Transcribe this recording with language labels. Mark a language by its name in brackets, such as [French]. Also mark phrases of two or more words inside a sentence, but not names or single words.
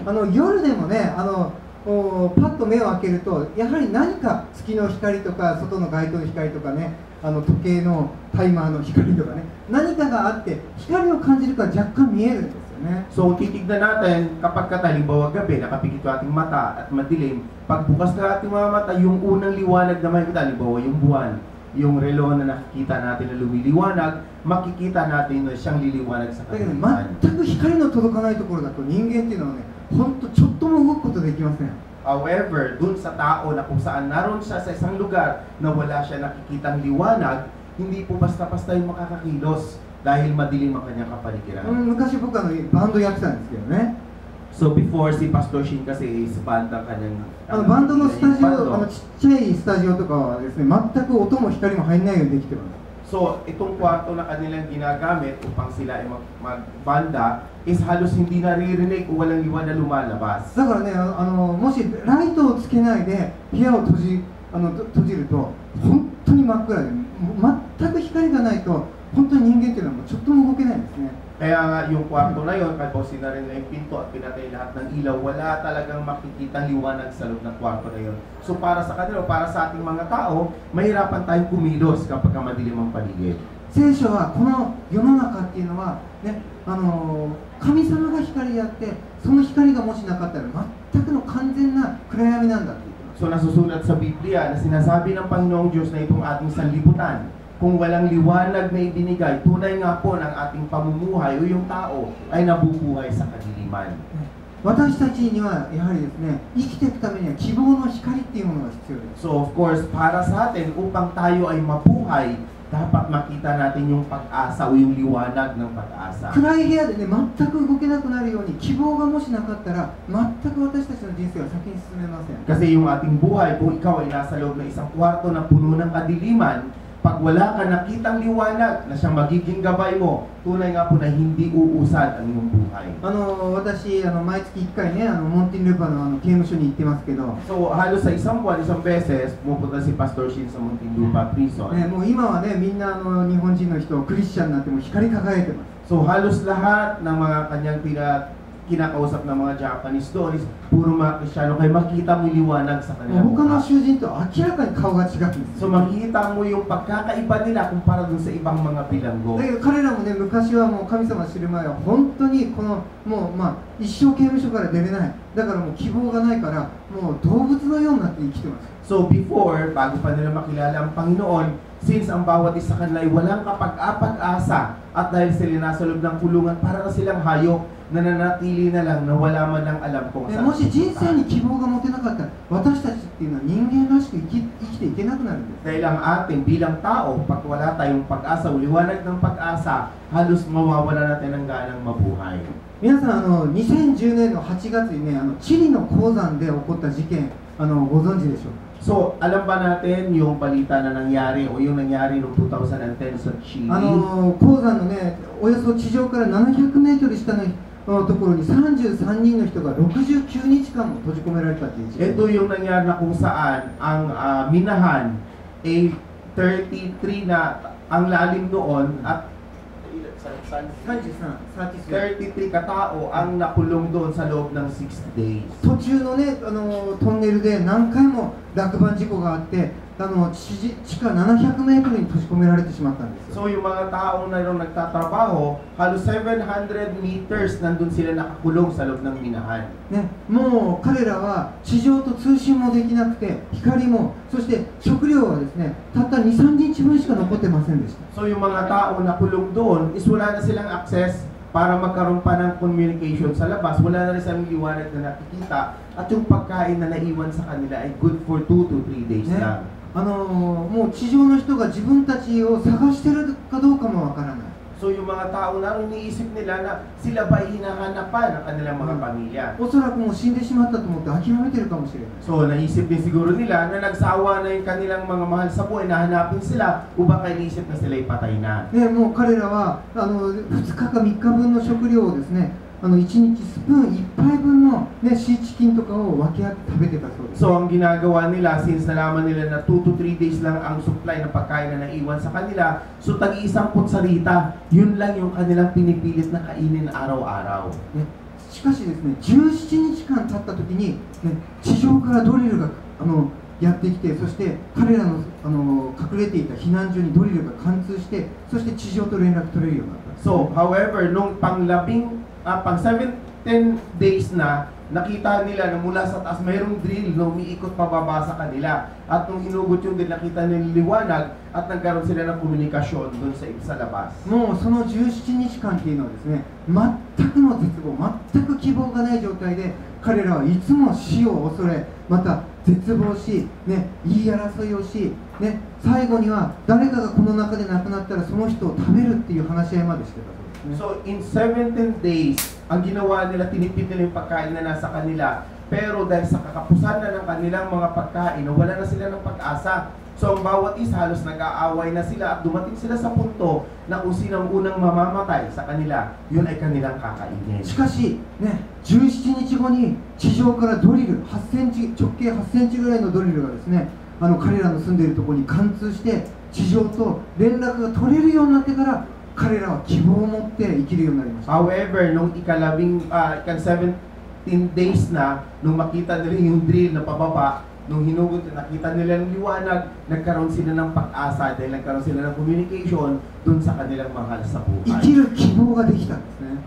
[Japanese] 夜でもね、パッと目を開けるとやはり何か月の光とか外の街灯の光とかね、時計のタイマーの光とかね、何かがあって光を感じるから若干見えるんですよね。 [Filipino] So titignan natin kapag halimbawa gabi, nakapikit yung ating mata at madilim, pagbukas na ating mga mata, yung unang liwanag na makikita, halimbawa yung buwan, yung relo na nakikita natin na lumiliwanag, makikita natin na siyang liliwanag sa [Japanese] だけど [Filipino] kadiliman. [Japanese] 全く光の届かないところだと人間っていうのはね、本当ちょっとも動くことできません。 [Filipino] However, dun sa tao na kung saan naroon siya sa isang lugar na wala siya nakikitang liwanag, hindi po basta-basta yung makakakilos dahil madilim ang kanyang kapaligiran. [Japanese] 昔僕バンドやってたんですけどね、 [English] So before, [Filipino] si Pastor Shin kasi is band ang kanyang [Japanese] バンドのスタジオ、 [Filipino] bando. [Japanese] ちっちゃいスタジオとかはですね、全く音も光も入んないようにできてます。 [Filipino] So, itong kwarto na kanilang ginagamit upang sila ay magbanda is halos hindi naririnig o walang liwan na lumalabas. [Japanese] だからね、もしライトをつけないで部屋を閉じると本当に真っ暗で、全く光がないと本当に人間っていうのはもうちょっとも動けないんですね。 [Filipino] Kaya nga yung kwarto na yun, kahit po sinarin na yung pinto at pinatay lahat ng ilaw, wala talagang makikitang liwanag sa loob ng kwarto na yun. So para sa kanila, para sa ating mga tao, mahirapan tayong kumilos kapag madilim ang paligid. [Japanese] 聖書はこの世の中っていうのはね、神様が光であって、その光がもしなかったら全くの完全な暗闇なんだって言ってます。 [Filipino] So nasusulat sa Biblia na sinasabi ng Panginoong Diyos na itong ating sanlibutan, kung walang liwanag na ibinigay, tunay nga po ng ating pamumuhay o yung tao ay nabubuhay sa kadiliman. [Japanese] 私たちにはやはりですね、生きていくためには希望の光っていうものが必要です。 [English] So of course, [Filipino] para sa atin, upang tayo ay mabuhay, dapat makita natin yung pag-asa o yung liwanag ng pag-asa. [Japanese] 暗い部屋でね、全く動けなくなるように希望がもしなかったら、全く私たちの人生は先に進めません。 [Filipino] Kasi yung ating buhay, kung ikaw ay nasa loob ng isang kwarto na puno ng kadiliman, pag wala ka nakitang liwanag na siyang magiging gabay mo, tunay nga po na hindi uusad ang iyong buhay. [Japanese] 私、毎月1回ね、モンティンルパの刑務所に行ってますけど、 [Filipino] So, halos sa isang buwan, isang beses, pumupunta si Pastor Shin sa Muntinlupa Prison. [Japanese] ね、もう今はね、みんな日本人の人、クリスチャンになっても光り輝いてます。 [Filipino] So, halos lahat ng mga kanyang kinakausap ng mga Japanese doon is puro mga Kristiyano, kaya makita mo yung liwanag sa kanilang [Japanese] 他の [Filipino] mukha. [Japanese] 囚人と明らかに顔が違うんです。 [Filipino] So, makikita mo yung pagkakaiba nila kumpara dun sa ibang mga bilanggo. [Japanese] だけど彼らもね、昔はもう神様を知る前は本当にこのもう一生刑務所から出れない。だからもう希望がないからもう動物のようになって生きてます。 [Filipino] So, before, bago pa nila makilala ang Panginoon, since ang bawat isa kanila ay walang kapag-apag-asa at dahil sila nasa loob ng kulungan, para na silang hayop na nanatili na lang na wala man lang alam kung [Japanese] ね、 [Filipino] saan. [Japanese] もし人生に希望が持てなかったら私たちっていうのは人間らしく生きていけなくなるんです。 [Filipino] Dahil ang ating bilang tao, pag wala tayong pag-asa o liwanag ng pag-asa, halos mawawala natin ang ganang mabuhay. [Japanese] 皆さん2010年の8月にね、チリの鉱山で起こった事件ご存知でしょうか。 [Filipino] So, alam ba natin yung balita na nangyari o yung nangyari noong 2010 sa Chile? [Japanese] 鉱山のね、およそ地上から700メートル下のところに33人の人が69日間も閉じ込められたという事件。 [Filipino] Ito yung nangyari na kung saan ang minahan ay 33 na ang lalim doon at 33 katao ang nakulong doon sa loob ng 6 days. [Japanese] 途中のね、トンネルで何回も落盤事故があって、地下700メートルに閉じ込められてしまったんですよ。 [Filipino] So yung mga taong naroon nagtatrabaho, halos 700 meters nandun sila nakakulong sa loob ng minahan. [Japanese] ね、もう彼らは地上と通信もできなくて、光も、そして食料はですね、たった 2,3 日分しか残ってませんでした。 [Filipino] So yung mga taong nakulong doon is wala na silang access para magkaroon pa ng communication sa labas. Wala na rin silang liwanag na nakikita at yung pagkain na naiwan sa kanila ay [English] good for 2 to 3 days [Japanese] ね [Filipino] lang. [Japanese] もう地上の人が自分たちを探してるかどうかもわからない。 [Filipino] So yung mga tao na iniisip nila na sila ba ay hinahanap pa ng kanilang mga pamilya. [Japanese] おそらくもう死んでしまったと思って諦めてるかもしれない。 [Filipino] So naisip din siguro nila na nagsawa na yung kanilang mga mahal sa buhay, nahanapin sila o baka iniisip na sila ay patay na. [Japanese] ね、もう彼らは2日か3日分の食料をですね、1日スプーン1杯分の、ね、シーチキンとかを分け合って食べてたそうです。 [Filipino] So ang ginagawa nila, since nalaman nila na [English] 2 to 3 days [Filipino] lang ang supply ng pagkain na naiwan sa kanila, so tag-iisang kutsarita, yun lang yung kanilang pinipilit na kainin araw-araw. [Japanese] ね、しかしですね、17日間経った時に、ね、地上からドリルがやってきて、そして彼らの隠れていた避難所にドリルが貫通して、そして地上と連絡取れるようになった。 [English] So, however, [Filipino] nung pang 17 days na, nakita nila na mula sa taas mayroong drill na umiikot pababa sa kanila. At nung inugot yung drill, nakita nila liwanag at nagkaroon sila ng komunikasyon doon sa labas. [Japanese] もうその17日間っていうのはですね、全くの絶望、全く希望がない状態で彼らはいつも死を恐れ、また絶望し、ね、言い争いをし、ね、最後には誰かがこの中で亡くなったらその人を食べるっていう話し合いまでしてたそうですね。 [English] So, in 17 days, [Filipino] ang ginawa nila, tinipid nila yung pagkain na nasa kanila. Pero dahil sa kakapusan na ng kanilang mga pagkain, wala na sila ng pag-asa. So, ang bawat isa halos nag-aaway na sila at dumating sila sa punto na kung sino ang unang mamamatay sa kanila, yun ay kanilang kakainin. [Japanese] しかし、ね、17日後に地上からドリル8センチ、直径8センチぐらいのドリルがですね、彼らの住んでいるところに貫通して地上と連絡が取れるようになってから彼らは希望を持って生きるようになりました。 [Filipino] However, nung ikan-17 days na, nung makita nila yung drill na pababa, nung hinugot, nakita nila ng liwanag, nagkaroon sila ng pag-asa dahil nagkaroon sila ng communication dun sa kanilang mahal sa [Japanese] 生 [Filipino] buhay. [Japanese] きる希望ができたんですね。